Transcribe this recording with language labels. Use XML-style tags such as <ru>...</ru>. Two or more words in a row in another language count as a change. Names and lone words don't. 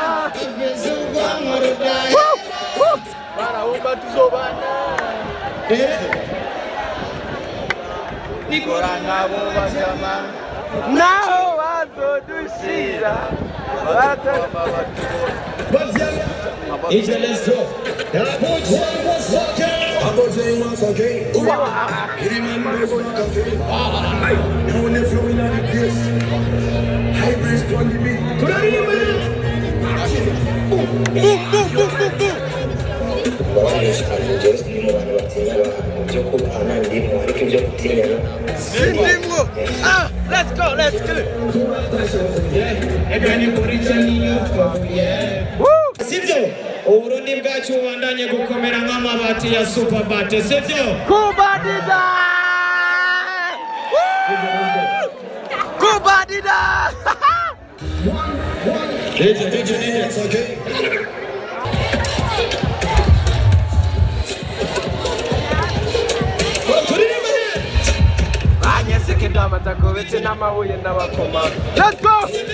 <rn>Barahumba tuzobana nikora nabo bazama naho bazodushira barapfa batubona.</rn> <en>Let's go. Abojay once again. Remember now when they flowing on the place. Hybrids on the beat. Let's go.</en> <rn>Sivyo Uburundi bwacu bubandanye gukomera nk'amabati ya Superbate sivyo Kubadida</rn> <en>It's okay. Let's go!</en>